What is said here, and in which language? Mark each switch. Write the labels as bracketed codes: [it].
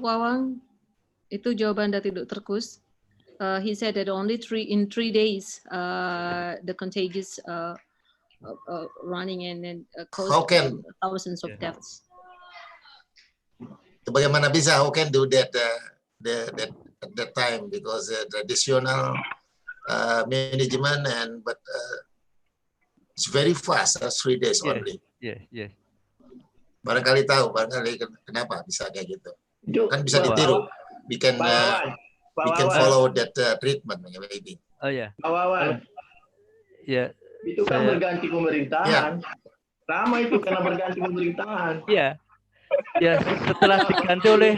[id] Wawang, itu jawaban dari Dr. Kus. [en] He said that only in 3 days the contagious running and caused thousands of deaths. [id] Bagaimana bisa? [en] How can do that at that time? Because traditional management but it's very fast, 3 days only. Yes. [id] Barangkali tahu, kenapa bisa kayak gitu. Kan bisa ditiru. [en] We can follow that treatment maybe. [id] Oh ya. Wawan. Ya. Itu kan berganti pemerintahan. Lama itu karena berganti pemerintahan. Iya. Ya, setelah diganti oleh